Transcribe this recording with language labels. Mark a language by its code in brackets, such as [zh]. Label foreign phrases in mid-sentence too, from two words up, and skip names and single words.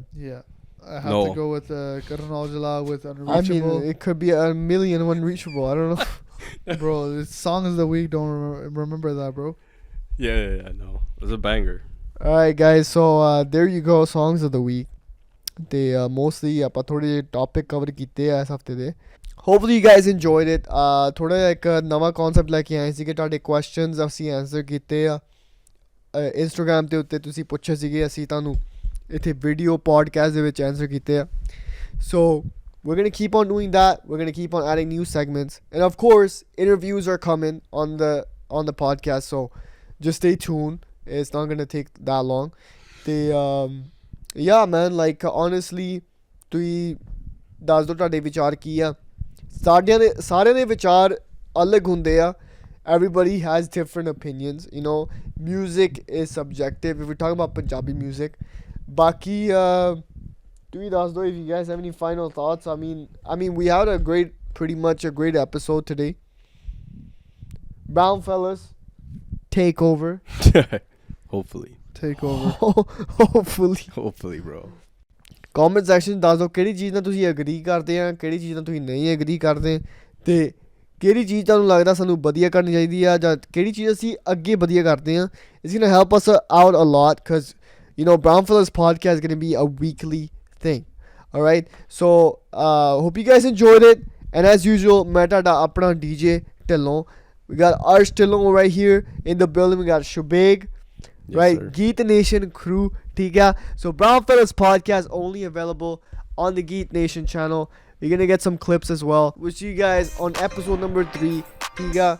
[en] Yeah. I have No. to go with Karan Aujla with I Unreachable. mean, it could be a million unreachable. I don't know. Bro, this song of the week, don't remember that, bro. Yeah, no. It was a banger. Alright, guys. So there you go. Songs of the week. They mostly [pa] ਆਪਾਂ ਥੋੜੇ [en] topic cover [pa] ਕੀਤੇ ਆ ਇਸ ਹਫਤੇ ਦੇ. [en] Hopefully you guys enjoyed it. [pa] ਥੋੜਾ ਜਿਹਾ ਇੱਕ ਨਵਾਂ concept ਲੈ ਕੇ ਆਏ ਸੀ ਕਿ ਤੁਹਾਡੇ questions ਅਸੀਂ answer ਕੀਤੇ ਆ. Instagram ਤੇ ਉੱਤੇ ਤੁਸੀਂ ਪੁੱਛੇ ਸੀਗੇ ਅਸੀਂ ਤੁਹਾਨੂੰ ਇੱਥੇ [en] video podcast [pa] ਦੇ ਵਿੱਚ answer ਕੀਤੇ ਆ. [en] So we're going to keep on doing that. We're going to keep on adding new segments. And of course, interviews are coming on the podcast. So just stay tuned. It's not going to take that long. Yeah, man, like honestly, [pa] ਤੁਸੀਂ ਦੱਸ ਦਿਓ ਤੁਹਾਡੇ ਵਿਚਾਰ ਕੀ ਆ. ਸਾਰਿਆਂ ਦੇ ਵਿਚਾਰ ਅਲੱਗ ਹੁੰਦੇ ਆ. [en] Everybody has different opinions. You know, music is subjective. If we're talking about Punjabi music. Baki, if you guys have any final thoughts. I mean, we had pretty much a great episode today. BrownFellas, take over. Hopefully. Take over. Hopefully, bro. Comment section [pa] ਦੱਸ ਦਿਓ ਕਿਹੜੀ ਚੀਜ਼ ਨਾਲ ਤੁਸੀਂ ਐਗਰੀ ਕਰਦੇ ਆ, ਕਿਹੜੀ ਚੀਜ਼ ਨਾਲ ਤੁਸੀਂ ਨਹੀਂ ਐਗਰੀ ਕਰਦੇ ਤੇ ਕਿਹੜੀ ਚੀਜ਼ ਤੁਹਾਨੂੰ ਲੱਗਦਾ ਸਾਨੂੰ ਵਧੀਆ ਕਰਨੀ ਚਾਹੀਦੀ ਆ ਜਾਂ ਕਿਹੜੀ ਚੀਜ਼ ਅਸੀਂ ਅੱਗੇ ਵਧੀਆ ਕਰਦੇ ਆ. [en] It's going to help us out a lot because, you know, BrownFellas podcast is going to be a weekly thing. All right. So, hope you guys enjoyed it. And as usual, [pa] ਮੈਂ ਤੁਹਾਡਾ ਆਪਣਾ DJ Dhillon. [en] We got Arsh Dhillon right here in the building. We got Shubeg, Yes, right? sir. Geet Nation crew. Tiga. So, BrownFellas podcast only available on the Geet Nation channel. We're going to get some clips as well. We'll see you guys on episode number 3.